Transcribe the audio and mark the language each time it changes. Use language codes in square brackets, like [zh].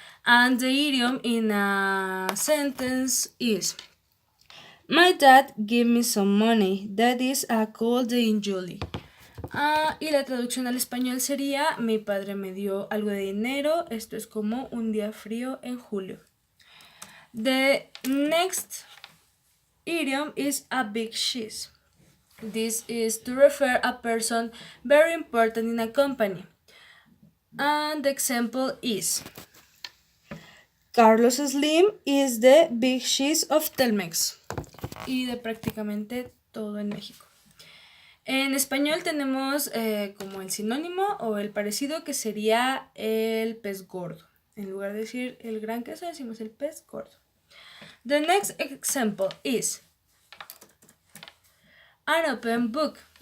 [en] And the idiom in a sentence is My dad gave me some money. That is a cold day in July. [es] Y la traducción al español sería mi padre me dio algo de dinero, esto es como un día frío en julio. [en] The next idiom is a big cheese. This is to refer a person very important in a company. And the example is Carlos Slim is the big cheese of Telmex. [es] Y de prácticamente todo en México. En español tenemos como el sinónimo o el parecido que sería el pez gordo. En lugar de decir el gran queso, decimos el pez gordo. [en] The next example is an open book.